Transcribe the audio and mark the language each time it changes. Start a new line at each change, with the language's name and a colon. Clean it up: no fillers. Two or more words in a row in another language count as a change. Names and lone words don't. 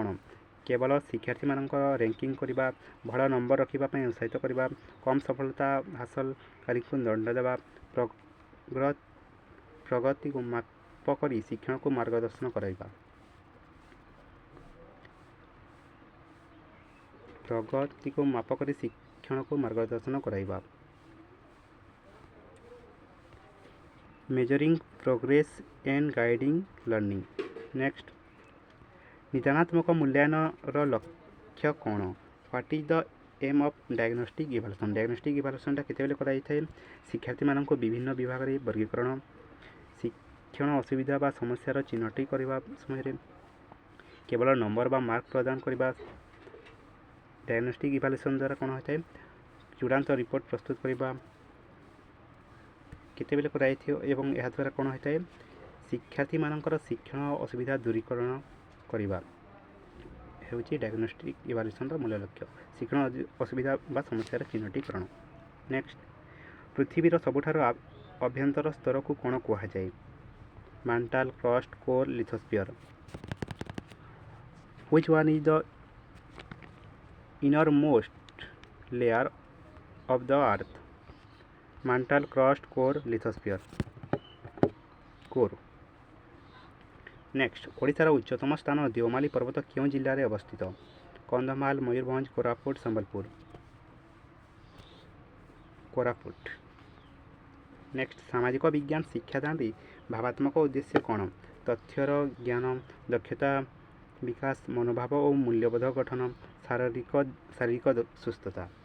Odia: କେବଳ ଶିକ୍ଷାର୍ଥୀମାନଙ୍କର ର୍ୟାଙ୍କିଂ କରିବା, ଭଲ ନମ୍ବର ରଖିବା ପାଇଁ ଉତ୍ସାହିତ କରିବା, କମ୍ ସଫଳତା ହାସଲକାରୀଙ୍କୁ ଦଣ୍ଡ ଦେବା, ପ୍ରଗତିକୁ ମାପ କରି ଶିକ୍ଷଣକୁ ମାର୍ଗଦର୍ଶନ କରାଇବା। ପ୍ରଗତିକୁ ମାପ କରି ଶିକ୍ଷଣକୁ ମାର୍ଗଦର୍ଶନ କରାଇବା।
English: measuring progress and guiding learning. Next,
Odia: ନିଦାନାତ୍ମକ ମୂଲ୍ୟାୟନର ଲକ୍ଷ୍ୟ କ'ଣ?
English: What is the aim of diagnostic evaluation? Diagnostic evaluation
Odia: ଟା କେତେବେଳେ କରାଯାଇଥାଏ? ଶିକ୍ଷାର୍ଥୀମାନଙ୍କୁ ବିଭିନ୍ନ ବିଭାଗରେ ବର୍ଗୀକରଣ, ଶିକ୍ଷଣ ଅସୁବିଧା ବା ସମସ୍ୟାର ଚିହ୍ନଟ କରିବା ସମୟରେ କେବଳ ନମ୍ବର ବା ମାର୍କ ପ୍ରଦାନ କରିବା।
English: diagnostic evaluation
Odia: ଦ୍ୱାରା କ'ଣ ହୋଇଥାଏ? ଚୂଡ଼ାନ୍ତ ରିପୋର୍ଟ ପ୍ରସ୍ତୁତ କରିବା କେତେବେଳେ କରାଯାଇଥିବ ଏବଂ ଏହାଦ୍ୱାରା କ'ଣ ହୋଇଥାଏ? ଶିକ୍ଷାର୍ଥୀମାନଙ୍କର ଶିକ୍ଷଣ ଅସୁବିଧା ଦୂରୀକରଣ କରିବା ହେଉଛି
English: diagnostic evaluationର
Odia: ମୂଳ ଲକ୍ଷ୍ୟ। ଶିକ୍ଷଣ ଅସୁବିଧା ବା ସମସ୍ୟାର ଚିହ୍ନଟୀକରଣ। ନେକ୍ସଟ, ପୃଥିବୀର ସବୁଠାରୁ ଅଭ୍ୟନ୍ତର ସ୍ତରକୁ କ'ଣ କୁହାଯାଏ?
English: mantle, crust, core, lithosphere. Which one is the innermost layer of the earth? Mantle, crust, core, lithosphere. Core. Next,
Odia: ଓଡ଼ିଶାର ଉଚ୍ଚତମ ସ୍ଥାନ ଦେଓମାଳି ପର୍ବତ କେଉଁ ଜିଲ୍ଲାରେ ଅବସ୍ଥିତ? କନ୍ଧମାଳ, ମୟୂରଭଞ୍ଜ, କୋରାପୁଟ, ସମ୍ବଲପୁର। କୋରାପୁଟ। ନେକ୍ସଟ, ସାମାଜିକ ବିଜ୍ଞାନ ଶିକ୍ଷାଦାନରେ ଭାବାତ୍ମକ ଉଦ୍ଦେଶ୍ୟ କ'ଣ? ତଥ୍ୟର ଜ୍ଞାନ, ଦକ୍ଷତା ବିକାଶ, ମନୋଭାବ ଓ ମୂଲ୍ୟବୋଧ ଗଠନ, ଶାରୀରିକ ସୁସ୍ଥତା।